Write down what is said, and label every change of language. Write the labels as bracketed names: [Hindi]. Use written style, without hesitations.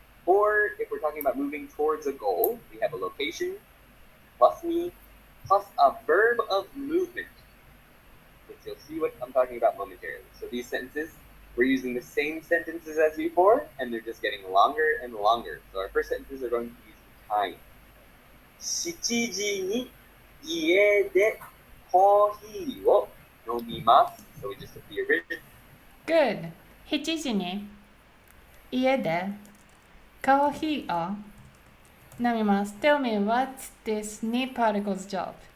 [English] Or if we're talking about moving towards a goal, we have a location, plus ni, plus a verb of movement, which you'll see what I'm talking about momentarily. So these sentences, we're using the same sentences as before, and they're just getting longer and longer. So our first sentences are going to be using time. [Japanese] 7時に家でコーヒーを飲みます。 [English] So we just took the original. Good. [Japanese] 7時に家でコーヒーを飲みます。 [English] Tell me, what's this knee particle's job?